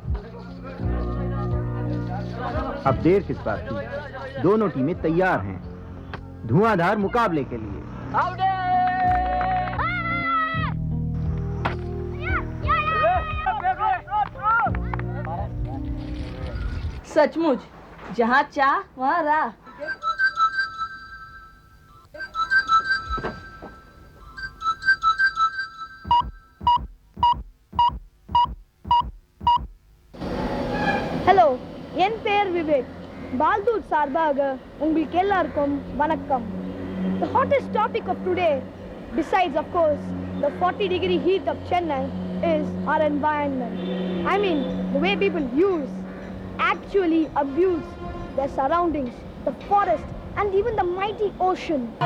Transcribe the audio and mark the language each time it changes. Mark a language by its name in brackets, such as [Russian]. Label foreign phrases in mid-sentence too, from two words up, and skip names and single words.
[Hindi] अब देर किस बात की, दोनों टीमें तैयार हैं धुआंधार मुकाबले के लिए। सचमुच, जहाँ चाह वहाँ राह। [Tamil] Hello, என் பெயர் விவேக். பால்தூத் சார்பாக உங்களுக்கு எல்லாருக்கும் வணக்கம். [English] The hottest topic of today, besides of course the 40-degree heat of Chennai, is our environment. I mean, the way people actually abuse their surroundings, the forest, and even the mighty ocean.